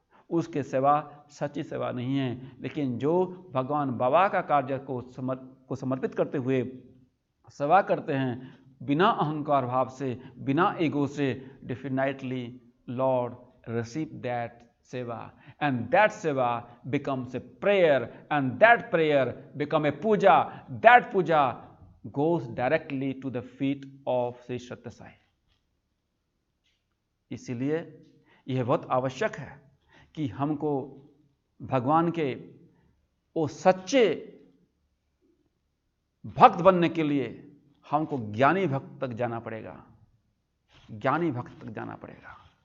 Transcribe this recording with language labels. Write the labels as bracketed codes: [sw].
[hi] उसके सेवा सच्ची सेवा नहीं है। लेकिन जो भगवान बाबा का कार्य को समर्पित करते हुए सेवा करते हैं, बिना अहंकार भाव से, बिना ईगो से, [en] Definitely lord receive that seva, and that seva becomes a prayer, and that prayer become a puja. That puja goes directly to the feet of Sri Sathya Sai. [hi] इसीलिए यह बहुत आवश्यक है कि हमको भगवान के वो सच्चे भक्त बनने के लिए हमको ज्ञानी भक्त तक जाना पड़ेगा, ज्ञानी भक्त तक जाना पड़ेगा।